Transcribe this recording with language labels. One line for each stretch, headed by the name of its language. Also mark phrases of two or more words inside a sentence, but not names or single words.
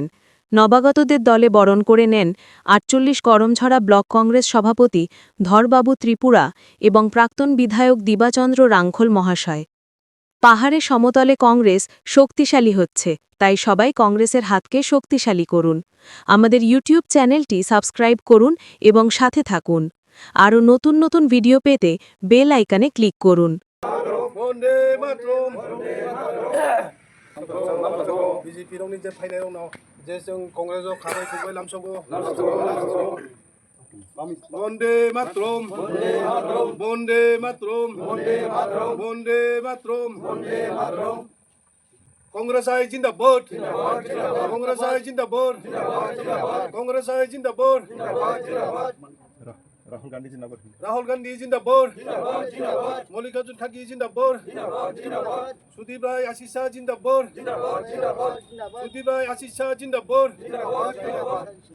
Bangla: নবাগতদের দলে বরণ করে নেন ৪৮ করমছড়া ব্লক কংগ্রেস সভাপতি ধরবাবু ত্রিপুরা এবং প্রাক্তন বিধায়ক দিবাচন্দ্র রাংখল মহাশয়। পাহাড়ে সমতলে কংগ্রেস শক্তিশালী হচ্ছে, তাই সবাই কংগ্রেসের হাতকে শক্তিশালী করুন। আমাদের ইউটিউব চ্যানেলটি সাবস্ক্রাইব করুন এবং সাথে থাকুন। আরও নতুন নতুন ভিডিও পেতে বেল আইকনে ক্লিক করুন।
Kok Borok: बिजेपियावनो जे फैनाय उनाव जे जों कंग्रेसाव खाबाय खुबाय लामसंगो
Hindi: बन्दे मातरम बन्दे मातरम बन्दे मातरम कंग्रेसाय जिंदाबाद कंग्रेसाय जिंदाबाद कंग्रेसाय जिंदाबाद राहुल गांधी जिंदाबाद मल्लिकार्जुन खारगे जिंदाबाद सुदीप राय आशीष शाह जिंदाबाद सुदीप राय आशीष शाह जिंदाबाद